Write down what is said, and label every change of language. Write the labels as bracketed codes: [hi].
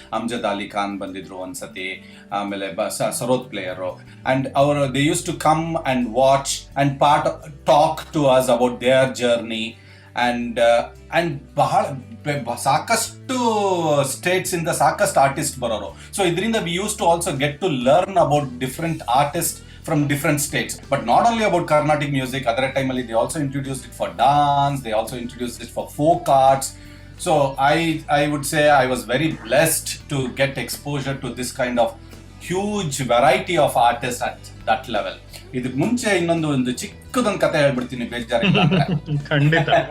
[en] Amjad Ali Khan [kn] ಬಂದಿದ್ರು ಒಂದ್ಸತಿ, ಆಮೇಲೆ ಸರೋದ್ ಪ್ಲೇಯರು, [en] and [kn] ಅವರು [en] They use to come and watch and talk to us about their journey. [kn] And ಬಹಳ ಸಾಕಷ್ಟು ಸ್ಟೇಟ್ಸ್ ಇಂದ ಸಾಕಷ್ಟು ಆರ್ಟಿಸ್ಟ್ ಬರೋರು. [en] so [kn] ಇದರಿಂದ [en] We use to also get to learn about different artist from different states, but not only about Carnatic music. Other time they also introduced it for dance, they also introduced it for folk arts. So I would say I was very blessed to get exposure to this kind of huge variety of artists at that level. [kn] ಇದಕ್ಕೆ ಮುಂಚೆ ಒಂದು ಚಿಕ್ಕದೊಂದು ಕತೆ ಹೇಳ್ಬಿಡ್ತೀನಿ, ಬೇಜಾರಿಲ್ಲ ಅಂದ್ರೆ. ಖಂಡಿತ.